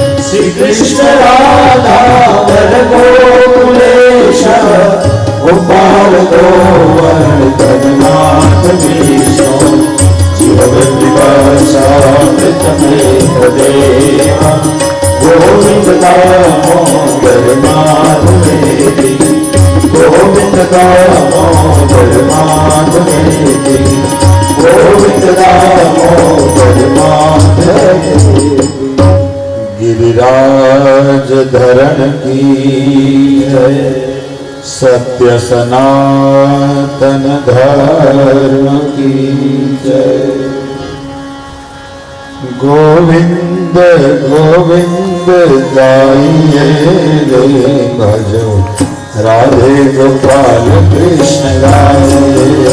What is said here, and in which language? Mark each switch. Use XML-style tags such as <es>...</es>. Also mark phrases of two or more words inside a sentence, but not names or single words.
<sa>श्रीकृष्ण राधा गोकुले गोपाल गोवर्धन नाथ विष्णु जीवविवशामृतमेतदेव गोविंद दामोदर माधवे गोविंद दामोदर माधवे गोविंद दामोदर माधवे।</sa> <hi>गिरिराज धरण की जय सत्य सनातन धर्म की जय। गोविंद गोविंद गाइए रे भजो राधे गोपाल कृष्ण गाइए</hi>